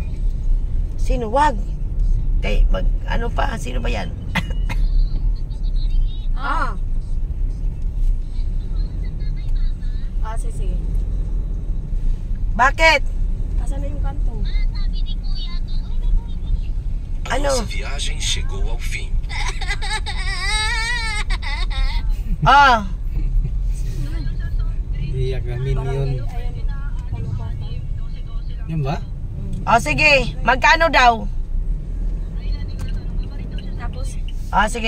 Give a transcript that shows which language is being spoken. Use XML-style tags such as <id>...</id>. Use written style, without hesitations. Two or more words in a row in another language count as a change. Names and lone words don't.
<tl>Sino? Wag. Kay, ano pa? Sino ba yan? Ah. Sige. Bakit? Asan na yung kanto? A Ano?</tl> <pt>nossa viagem chegou ao fim.</pt> <tl>Ah, Iyak na minion. Yan ba? sige. Magkano daw? Tapos, Sige.</tl>